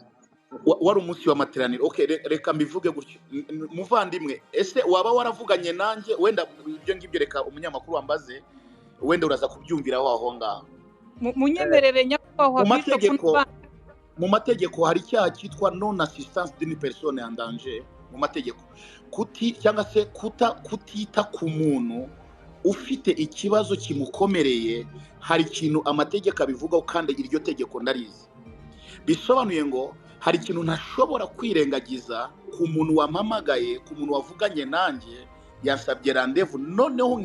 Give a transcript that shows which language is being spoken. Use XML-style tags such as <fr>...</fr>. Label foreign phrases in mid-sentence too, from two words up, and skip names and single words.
<rw>Wari umunsi w'amateraniro. Okay, reka mbivuge gutyo. Muvandimwe, ese waba waravuganye nanjye? Wenda ibyo ngibyo reka umunyamakuru wambaze, wenda uraza kubyumvira aho ngaho. Munyemerere nyakubahwa Bishop. Mu mategeko hari icyaha cyitwa</rw> <fr>non assistance d'une personne en danger</fr> <rw>mu mategeko. Cyangwa se kutita ku muntu ufite ikibazo kimukomereye. Hari ikintu amategeko abivugaho kandi iryo tegeko ndarizi. Bisobanuye ngo hari ikintu ntashobora kwirengagiza ku muntu wampamagaye, ku muntu wavuganye nanjye yansabye randevu, noneho</rw>